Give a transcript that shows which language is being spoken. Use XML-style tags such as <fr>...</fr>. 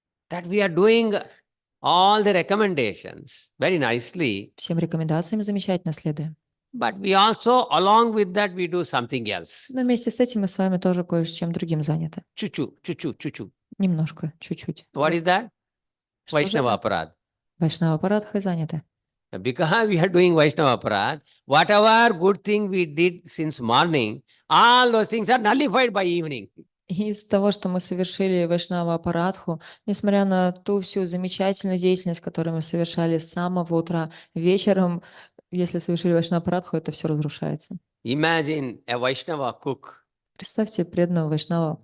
<en>that we are doing all the recommendations very nicely,</en> <ru>Всем рекомендациям замечательно следуем.</ru> <en>but we also, along with that, we do something else.</en> <ru>Но вместе с этим мы с вами тоже кое-чем другим заняты. Chuchu. Немножко, чуть-чуть.</ru> <en>What is that?</en> <ru>Что же</ru> <en>Vaishnava</en> <ru>это?</ru> <en>Aparad.</en> <ru>Вайшнава Парадхой заняты.</ru> <en>Because we are doing Vaishnava Aparad, whatever good thing we did since morning, all those things are nullified by evening.</en> <ru>И из-за того, что мы совершили Вайшнава Апарадху, несмотря на ту всю замечательную деятельность, которую мы совершали с самого утра, вечером, если совершили Вайшнава Апарадху, это все разрушается.</ru> <en>Imagine a Vaishnava cook.</en> <ru>Представьте преданного Вайшнава</ru>